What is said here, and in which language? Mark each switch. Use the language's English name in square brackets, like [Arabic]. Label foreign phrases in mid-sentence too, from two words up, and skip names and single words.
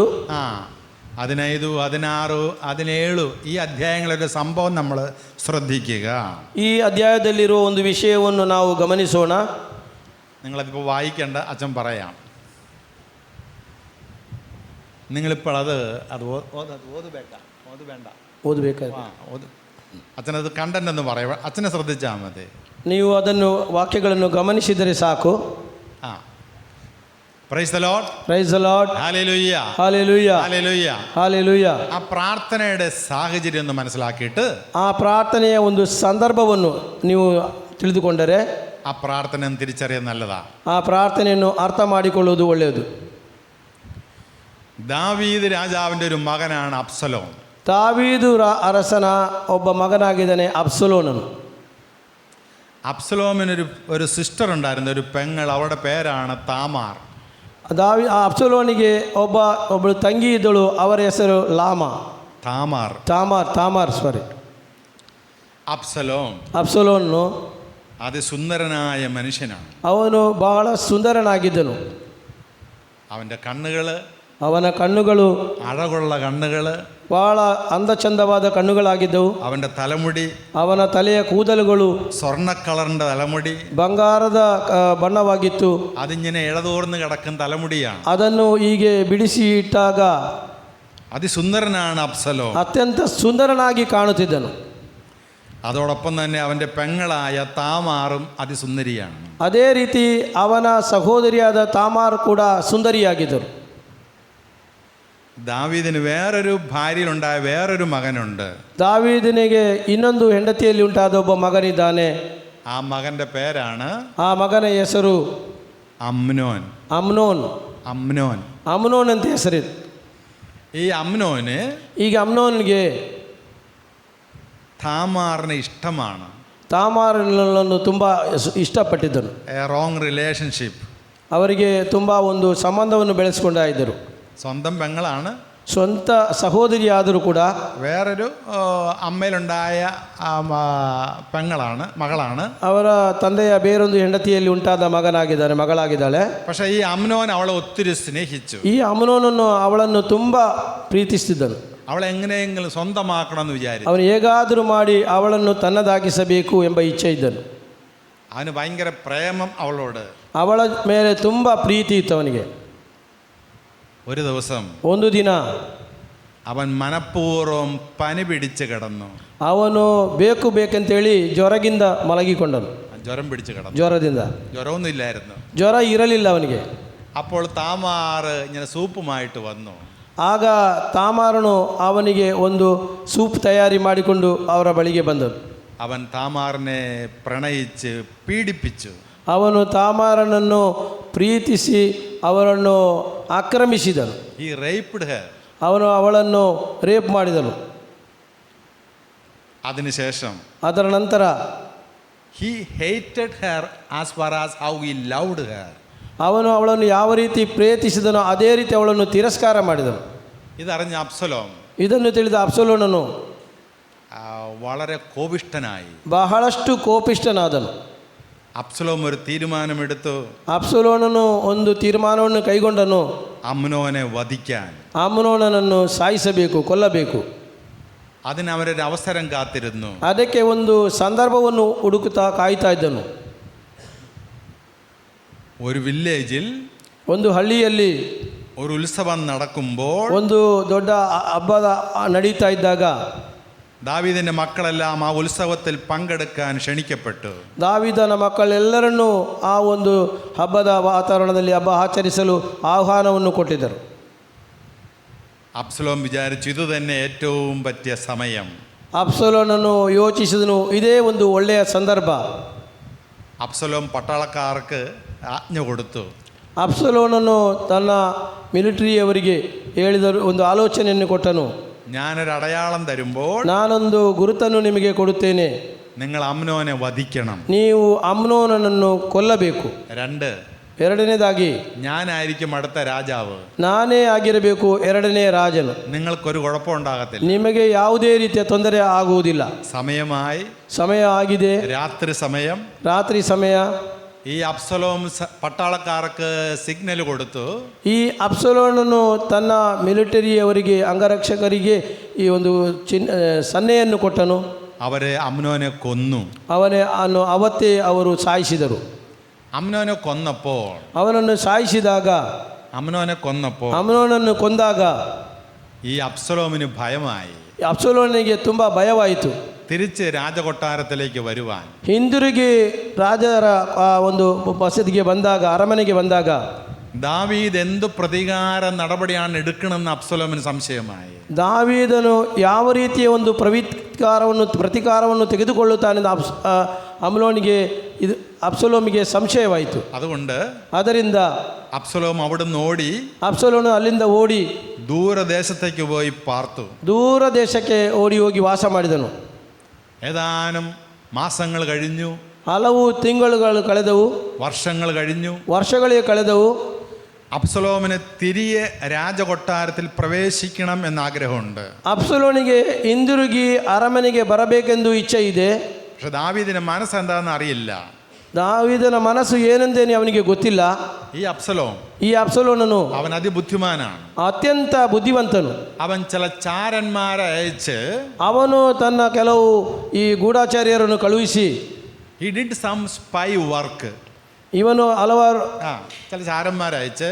[Malayalam] 15, 16, 17 ഈ അധ്യായങ്ങളുടെ സംഭവം നമ്മൾ ശ്രദ്ധിക്കുക. [Kannada] ಈ ಅಧ್ಯಾಯದಲ್ಲಿರುವ ಒಂದು ವಿಷಯವನ್ನು ನಾವು ಗಮನಿಸೋಣ. [Malayalam] നിങ്ങളതിപ്പോൾ വായിക്കേണ്ട, അച്ഛൻ പറയാം. നിങ്ങളിപ്പോൾ [Kannada] ಓದಬೇಕಾದ್ರೆ [Malayalam] അച്ഛനത് കണ്ടന്റ് എന്ന് പറയുക, അച്ഛനെ ശ്രദ്ധിച്ചാൽ മതി. [Kannada] ನೀವು ಅದನ್ನು ವಾಕ್ಯಗಳನ್ನು ಗಮನಿಸಿದರೆ ಸಾಕು. [English] Praise the Lord. Praise the Lord. [Malayalam] ഹല്ലേലൂയ. [Kannada] ಹಾಲೆಲೂಯಾ. [Malayalam] ഹല്ലേലൂയ. [Kannada] ಹಾಲೆಲೂಯಾ. [Malayalam] ആ പ്രാർത്ഥനയുടെ സാഹചര്യം ഒന്ന് മനസ്സിലാക്കിയിട്ട് [Kannada] ಆ ಪ್ರಾರ್ಥನೆಯ ಒಂದು ಸಂದರ್ಭವನ್ನು ನೀವು ತಿಳಿದುಕೊಂಡರೆ [Malayalam] ആ പ്രാർത്ഥന തിരിച്ചറിയാൻ നല്ലതാ. [Kannada] ಆ ಪ್ರಾರ್ಥನೆಯನ್ನು ಅರ್ಥ ಮಾಡಿಕೊಳ್ಳುವುದು ಒಳ್ಳೆಯದು. [Malayalam] ദാവീദ് രാജാവിൻ്റെ ഒരു മകനാണ് അബ്സലോം. [Kannada] ದಾವೀದು ಅರಸನ ಒಬ್ಬ ಮಗನಾಗಿದ್ದಾನೆ ಅಬ್ಸಲೋನನು. [Malayalam] അബ്സലോമിനൊരു സിസ്റ്റർ ഉണ്ടായിരുന്നു, ഒരു പെങ്ങൾ. അവളുടെ പേരാണ് താമാർ. [Kannada] ಅಬ್ಸಲೋನಿಗೆ ಒಬ್ಬಳು ತಂಗಿ ಇದ್ದಳು, ಅವರ ಹೆಸರು ತಾಮಾರ್. ಅಬ್ಸಲೋನು [Malayalam] അതിസുന്ദരനായ മനുഷ്യനാണ്. [Kannada] ಅವನು ಬಹಳ ಸುಂದರನಾಗಿದ್ದನು. [Malayalam] അവൻ്റെ കണ്ണുകൾ [Kannada] ಅವನ ಕಣ್ಣುಗಳು [Malayalam] അഴകുള്ള കണ്ണുകള്, [Kannada] ಬಹಳ ಅಂದಚಂದವಾದ ಕಣ್ಣುಗಳಾಗಿದ್ದವು. [Malayalam] അവന്റെ തലമുടി [Kannada] ಅವನ ತಲೆಯ ಕೂದಲುಗಳು [Malayalam] സ്വർണ്ണ കളറിന്റെ തലമുടി, [Kannada] ಬಂಗಾರದ ಬಣ್ಣವಾಗಿತ್ತು. [Malayalam] അതിങ്ങനെ ഇഴതോർന്ന് കിടക്കുന്ന തലമുടിയാണ്. [Kannada] ಅದನ್ನು ಹೀಗೆ ಬಿಡಿಸಿ ಇಟ್ಟಾಗ [Malayalam] അതിസുന്ദരനാണ് അബ്സലോം. [Kannada] ಅತ್ಯಂತ ಸುಂದರನಾಗಿ ಕಾಣುತ್ತಿದ್ದನು. [Malayalam] അതോടൊപ്പം തന്നെ അവന്റെ പെങ്ങളായ താമാറും അതിസുന്ദരിയാണ്. [Kannada] ಅದೇ ರೀತಿ ಅವನ ಸಹೋದರಿಯಾದ ತಾಮಾರ್ ಕೂಡ ಸುಂದರಿಯಾಗಿದ್ದರು. [Malayalam] ദാവീദിന് വേറൊരു ഭാര്യയിലുണ്ടായ വേറൊരു മകനുണ്ട്. [Kannada] ದಾವೀದನಿಗೆ ಇನ್ನೊಂದು ಹೆಂಡತಿಯಲ್ಲಿ ಉಂಟಾದ ಒಬ್ಬ ಮಗನಿದ್ದಾನೆ. [Malayalam] ആ മകന്റെ പേരാണ് [Kannada] ಆ ಮಗನ ಹೆಸರು [Malayalam] അമ്നോൻ. [Kannada] ಅಮ್ನೋನ್. [Malayalam] അമ്നോൻ [Kannada] ಅಮ್ನೋನ್ ಅಂತ ಹೆಸರಿದೆ. [Malayalam] ഈ അമ്നോന് [Kannada] ಈಗ ಅಮ್ನೋನ್ಗೆ [Malayalam] താമാറിനെ ഇഷ്ടമാണ്. [Kannada] ತಾಮಾರನನ್ನು ತುಂಬ ಇಷ್ಟಪಟ್ಟಿದ್ದನು. [English] A wrong relationship. [Kannada] ಅವರಿಗೆ ತುಂಬ ಒಂದು ಸಂಬಂಧವನ್ನು ಬೆಳೆಸ್ಕೊಂಡಾ ಇದ್ದರು. [Malayalam] സ്വന്തം പെങ്ങളാണ്, [Kannada] ಸ್ವಂತ ಸಹೋದರಿಯಾದರೂ ಕೂಡ [Malayalam] വേറൊരു അമ്മയിലുണ്ടായ പെങ്ങളാണ്, മകളാണ്. [Kannada] ಅವರ ತಂದೆಯ ಬೇರೊಂದು ಹೆಂಡತಿಯಲ್ಲಿ ಉಂಟಾದ ಮಗಳಾಗಿದ್ದಾಳೆ. [Malayalam] പക്ഷേ ഈ അമ്നോൻ അവളെ ഒത്തിരി സ്നേഹിച്ചു. [Kannada] ಈ ಅಮ್ನೋನನ್ನು ಅವಳನ್ನು ತುಂಬ ಪ್ರೀತಿಸ್ತಿದ್ದನು. [Malayalam] അവളെ എങ്ങനെയെങ്കിലും സ്വന്തമാക്കണമെന്ന് വിചാരിച്ചു. [Kannada] ಅವನು ಹೇಗಾದರೂ ಮಾಡಿ ಅವಳನ್ನು ತನ್ನದಾಗಿಸಬೇಕು ಎಂಬ ಇಚ್ಛೆ ಇದ್ದನು. [Malayalam] അവന് ഭയങ്കര പ്രേമം അവളോട്. [Kannada] ಅವಳ ಮೇಲೆ ತುಂಬ ಪ್ರೀತಿ ಇತ್ತು ಅವನಿಗೆ. [Malayalam] ഒരു ദിവസം [Kannada] ಒಂದು ದಿನ [Malayalam] അവൻ മനഃപൂർവ്വം പനി പിടിച്ച് കിടന്നു. [Kannada] ಅವನು ಬೇಕಂತೇಳಿ ಜ್ವರದಿಂದ ಮಲಗಿಕೊಂಡನು. [Malayalam] ജ്വരം പിടിച്ച് കിടന്നു. [Kannada] ಜ್ವರದಿಂದ. [Malayalam] ജ്വരമൊന്നും ഇല്ലായിരുന്നു. [Kannada] ಜ್ವರ ಇರಲಿಲ್ಲ ಅವನಿಗೆ. [Malayalam] അപ്പോൾ താമാറ് ഇങ്ങനെ സൂപ്പുമായിട്ട് വന്നു. [Kannada] ಆಗ ತಾಮಾರನು ಅವನಿಗೆ ಒಂದು ಸೂಪ್ ತಯಾರಿ ಮಾಡಿಕೊಂಡು ಅವರ ಬಳಿಗೆ ಬಂದನು. [Malayalam] അവൻ താമാറിനെ പ്രണയിച്ച് പീഡിപ്പിച്ചു. [Kannada] ಅವನು ತಾಮಾರನನ್ನು ಪ್ರೀತಿಸಿ ಅವರನ್ನು ಆಕ್ರಮಿಸಿದನು. [English] He raped her. [Kannada] ಅವನು ಅವಳನ್ನು ರೇಪ್ ಮಾಡಿದನು. [Malayalam] അതിനുശേഷം [Kannada] ಅದರ ನಂತರ [English] he hated her as far as how he loved her. [Kannada] ಅವನು ಅವಳನ್ನು ಯಾವ ರೀತಿ ಪ್ರೀತಿಸಿದನೋ ಅದೇ ರೀತಿ ಅವಳನ್ನು ತಿರಸ್ಕಾರ ಮಾಡಿದನು. [Malayalam] ഇതറിഞ്ഞ അബ്സലോം [Kannada] ಇದನ್ನು ತಿಳಿದ ಅಬ್ಸಲೋನನು [Malayalam] വളരെ കോപിഷ്ഠനായി. [Kannada] ಬಹಳಷ್ಟು ಕೋಪಿಷ್ಠನಾದನು. [Malayalam] അബ്സലോം ഒരു തീരുമാനമെടുത്തു. [Kannada] ಅಬ್ಸಲೋನನು ಒಂದು ತೀರ್ಮಾನವನ್ನು ಕೈಗೊಂಡನು. [Malayalam] അമ്നോനെ വധിക്കാൻ. [Kannada] ಅಮ್ನೋನನನ್ನು ಸಾಯಿಸಬೇಕು, ಕೊಲ್ಲಬೇಕು. [Malayalam] അതിനവരൊരു അവസരം കാത്തിരുന്നു. [Kannada] ಅದಕ್ಕೆ ಒಂದು ಸಂದರ್ಭವನ್ನು ಹುಡುಕುತ್ತಾ ಕಾಯ್ತಾ ಇದ್ದನು. [Malayalam] ഒരു വില്ലേജിൽ [Kannada] ಒಂದು ಹಳ್ಳಿಯಲ್ಲಿ [Malayalam] ഒരു ഉത്സവം നടക്കുമ്പോൾ [Kannada] ಒಂದು ದೊಡ್ಡ ಹಬ್ಬದ ನಡೀತಾ ಇದ್ದಾಗ [Malayalam] ദാവീദിന്റെ മക്കളെല്ലാം ആ ഉത്സവത്തിൽ പങ്കെടുക്കാൻ ക്ഷണിക്കപ്പെട്ടു. [Kannada] ದಾವೀದನ ಮಕ್ಕಳೆಲ್ಲರನ್ನೂ ಆ ಒಂದು ಹಬ್ಬದ ವಾತಾವರಣದಲ್ಲಿ ಹಬ್ಬ ಆಚರಿಸಲು ಆಹ್ವಾನವನ್ನು ಕೊಟ್ಟಿದ್ದರು. [Malayalam] അബ്സലോം വിചാരിച്ചു ഇത് തന്നെ ഏറ്റവും പറ്റിയ സമയം. [Kannada] ಅಬ್ಸಲೋನನ್ನು ಯೋಚಿಸಿದನು, ಇದೇ ಒಂದು ಒಳ್ಳೆಯ ಸಂದರ್ಭ. [Malayalam] അബ്സലോം പട്ടാളക്കാർക്ക് ആജ്ഞ കൊടുത്തു. [Kannada] ಅಬ್ಸಲೋನನ್ನು ತನ್ನ ಮಿಲಿಟರಿಯವರಿಗೆ ಹೇಳಿದರು, ಒಂದು ಆಲೋಚನೆಯನ್ನು ಕೊಟ್ಟನು. [Malayalam] ഞാനൊരു അടയാളം തരുമ്പോൾ [Kannada] ನಾನೊಂದು ಗುರುತನ್ನು ನಿಮಗೆ ಕೊಡುತ್ತೇನೆ, [Malayalam] നിങ്ങൾ അമ്നോനെ വധിക്കണം. [Kannada] ನೀವು ಅಮ್ನೋನನನ್ನು ಕೊಲ್ಲಬೇಕು. [Malayalam] 2, [Kannada] ಎರಡನೇದಾಗಿ [Malayalam] ഞാനായിരിക്കും അടുത്ത രാജാവ്. [Kannada] ನಾನೇ ಆಗಿರಬೇಕು ಎರಡನೇ ರಾಜನು. [Malayalam] നിങ്ങൾക്കൊരു കുഴപ്പമുണ്ടാകത്തില്ല. [Kannada] ನಿಮಗೆ ಯಾವುದೇ ರೀತಿಯ ತೊಂದರೆ ಆಗುವುದಿಲ್ಲ. [Malayalam] സമയമായി. [Kannada] ಸಮಯ ಆಗಿದೆ, [Malayalam] രാത്രി സമയം. [Kannada] ರಾತ್ರಿ ಸಮಯ. [Malayalam] ഈ അബ്സലോം പട്ടാളക്കാർക്ക് സിഗ്നൽ കൊടുത്തു. [Kannada] ಈ ಅಬ್ಸಲೋನನು ತನ್ನ ಮಿಲಿಟರಿಯವರಿಗೆ, ಅಂಗರಕ್ಷಕರಿಗೆ ಈ ಒಂದು ಸನ್ನೆಯನ್ನು ಕೊಟ್ಟನು. [Malayalam] അവരെ അമ്നോനെ കൊന്നു. [Kannada] ಅವತ್ತೇ ಅವರು ಸಾಯಿಸಿದರು. [Malayalam] അമ്നോനെ കൊന്നപ്പോൾ [Kannada] ಅವನನ್ನು ಸಾಯಿಸಿದಾಗ, ಅಮ್ನೋನನ್ನು ಕೊಂದಾಗ [Malayalam] ഈ അബ്സലോമിന് ഭയമായി. [Kannada] ಅಬ್ಸಲೋನಿಗೆ ತುಂಬ ಭಯವಾಯಿತು. [Malayalam] തിരിച്ച് രാജകൊട്ടാരത്തിലേക്ക് വരുവാൻ. [Kannada] ಹಿಂದಿರುಗಿ ರಾಜರ ಒಂದು ವಸತಿಗೆ ಬಂದಾಗ, ಅರಮನೆಗೆ ಬಂದಾಗ [Malayalam] ദാവീദ് എന്ത് പ്രതികാര നടപടിയാണ് എടുക്കണമെന്ന് അബ്സലോമിന് സംശയമായി. [Kannada] ದಾವೀದನು ಯಾವ ರೀತಿಯ ಒಂದು ಪ್ರತಿಕಾರವನ್ನು ತೆಗೆದುಕೊಳ್ಳುತ್ತಾನೆಂದು ಅಬ್ಸಲೋಮಿಗೆ ಸಂಶಯವಾಯಿತು. ಅದರಿಂದ [Malayalam] അബ്സലോം അവിടുന്ന് ഓടി. [Kannada] ಅಬ್ಸಲೋನು ಅಲ್ಲಿಂದ ಓಡಿ [Malayalam] ദൂരദേശത്തേക്ക് പോയി പാർത്തു. [Kannada] ದೂರ ದೇಶಕ್ಕೆ ಓಡಿ ಹೋಗಿ ವಾಸ ಮಾಡಿದನು. [Malayalam] ഏതാനും മാസങ്ങൾ കഴിഞ്ഞു. [Kannada] ಹಲವು ತಿಂಗಳುಗಳು ಕಳೆದವು. [Malayalam] വർഷങ്ങൾ കഴിഞ്ഞു. [Kannada] ವರ್ಷಗಳೇ ಕಳೆದವು. [Malayalam] അബ്സലോമിന് തിരികെ രാജകൊട്ടാരത്തിൽ പ്രവേശിക്കണം എന്ന ആഗ്രഹമുണ്ട്. [Kannada] ಅಬ್ಸಲೋನಿಗೆ ಹಿಂದಿರುಗಿ ಅರಮನೆಗೆ ಬರಬೇಕೆಂದು ಇಚ್ಛೆ ಇದೆ. [Malayalam] പക്ഷെ ദാവീദിന്റെ മനസ്സെന്താണെന്ന് അറിയില്ല. [Kannada] ದಾವೀದನ ಮನಸ್ಸು ಏನೆಂದೇನೆ ಅವನಿಗೆ ಗೊತ್ತಿಲ್ಲ. [Malayalam] ഈ അബ്സലോം [Kannada] ಈ ಅಬ್ಸಲೋನನು [Malayalam] അവൻ അതിബുദ്ധിമാനാണ്. [Kannada] ಅತ್ಯಂತ ಬುದ್ಧಿವಂತನು. [Malayalam] അവൻ ചില ചാരന്മാരെ അയച്ച് [Kannada] ಅವನು ತನ್ನ ಕೆಲವು ಈ ಗೂಢಾಚಾರ್ಯರನ್ನು ಕಳುಹಿಸಿ [English] he did some spy work. [Kannada] ಇವನು ಹಲವಾರು [Malayalam] ചില ചാരന്മാരെ അയച്ച്